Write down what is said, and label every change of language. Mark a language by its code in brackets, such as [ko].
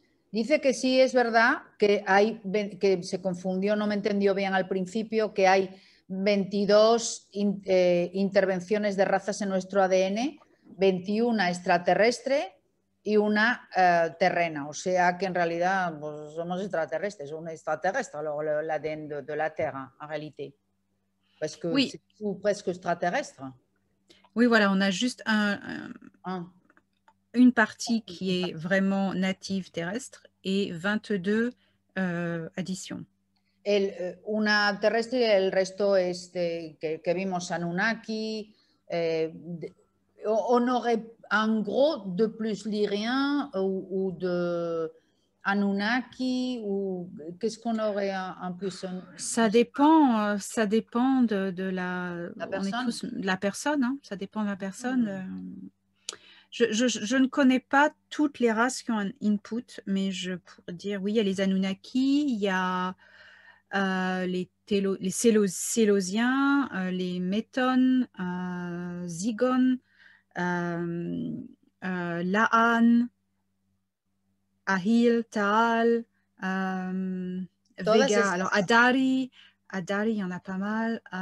[es] Dice que sí es verdad que que se confundió, no me entendió bien al principio, que hay 22 intervenciones de razas en nuestro ADN, 21 extraterrestre y una terrena. O sea que en realidad pues, somos extraterrestres, un extraterrestre, [fr] l'ADN de la Terre en réalité. Parce que c'est tout presque extraterrestre. Oui, voilà, on a juste une partie qui est vraiment native terrestre et 22 additions. [es] Una terrestre y el resto es que vimos Anunnaki. [fr] On aurait en gros de plus lyrien ou de Anunnaki ou qu'est-ce qu'on aurait en plus? Ça dépend de la personne. De la personne, hein, ça dépend de la personne. Je ne connais pas toutes les races qui ont un input, mais je pourrais dire, oui, il y a les Anunnaki, il y a les Sélosiens, les Métones, Zygons, Laan, Ahil, Taal, Vega, alors Adari, il y en a pas mal.